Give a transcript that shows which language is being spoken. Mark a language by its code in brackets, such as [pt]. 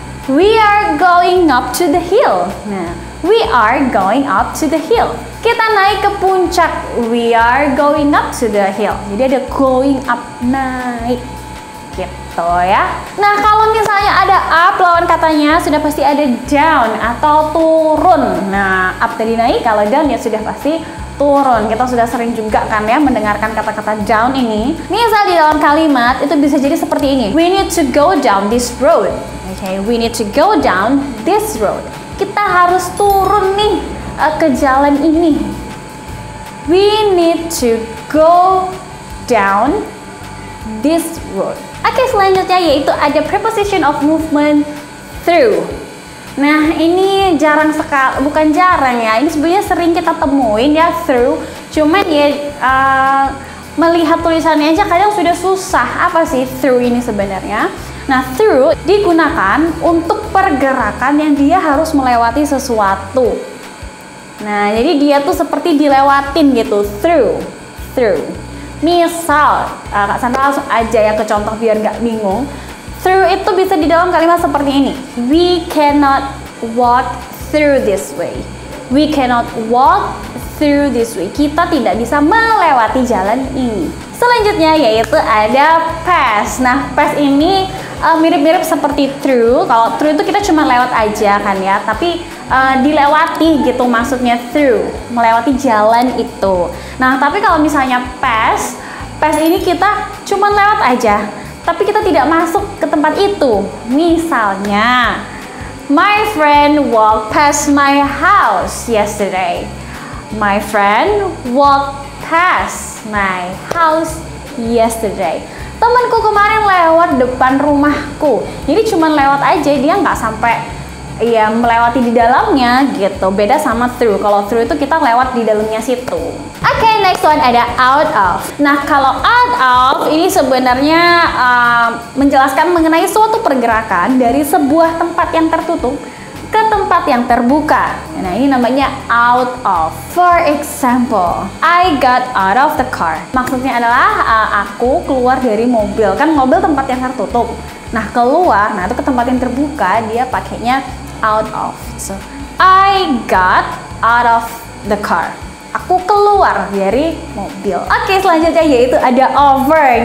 [en] We are going up to the hill. Nah, we are going up to the hill. [id] Kita naik ke puncak. [en] We are going up to the hill. [id] Jadi ada going up, naik gitu ya. Nah, kalau misalnya ada up, lawan katanya sudah pasti ada down atau turun. Nah, up tadi naik, kalau down ya sudah pasti turun. Kita sudah sering juga kan ya mendengarkan kata-kata down ini. Misal di dalam kalimat itu bisa jadi seperti ini. [en] We need to go down this road. Okay, we need to go down this road. [id] Kita harus turun nih ke jalan ini. [en] We need to go down this road. [id] Oke, selanjutnya yaitu ada preposition of movement through. Nah, ini jarang sekali, bukan jarang ya, ini sebenarnya sering kita temuin ya, through. Cuman ya melihat tulisannya aja kadang sudah susah. Apa sih through ini sebenarnya? Nah, through digunakan untuk pergerakan yang dia harus melewati sesuatu. Nah, jadi dia tuh seperti dilewatin gitu, through. Misal, Kak Sandra langsung aja ya ke contoh biar nggak bingung. Through itu bisa di dalam kalimat seperti ini. [en] We cannot walk through this way. We cannot walk through this way. [id] Kita tidak bisa melewati jalan ini. Selanjutnya yaitu ada pass. Nah, pass ini mirip-mirip seperti through. Kalau through itu kita cuma lewat aja kan ya, tapi dilewati gitu maksudnya through, melewati jalan itu. Nah, tapi kalau misalnya pass ini kita cuma lewat aja, tapi kita tidak masuk ke tempat itu. Misalnya, [en] my friend walked past my house yesterday. My friend walked past my house yesterday. [id] Temanku kemarin lewat depan rumahku. Jadi cuma lewat aja, dia nggak sampai ya melewati di dalamnya gitu. Beda sama through. Kalau through itu kita lewat di dalamnya situ. Oke, next one ada out of. Nah, kalau out of ini sebenarnya menjelaskan mengenai suatu pergerakan dari sebuah tempat yang tertutup ke tempat yang terbuka. Nah, ini namanya out of. [en] For example, I got out of the car. [id] Maksudnya adalah aku keluar dari mobil. Kan mobil tempat yang tertutup. Nah, keluar, nah itu ke tempat yang terbuka, dia pakainya out of. [en] So, I got out of the car. [id] Aku keluar dari mobil. Oke, selanjutnya yaitu ada over.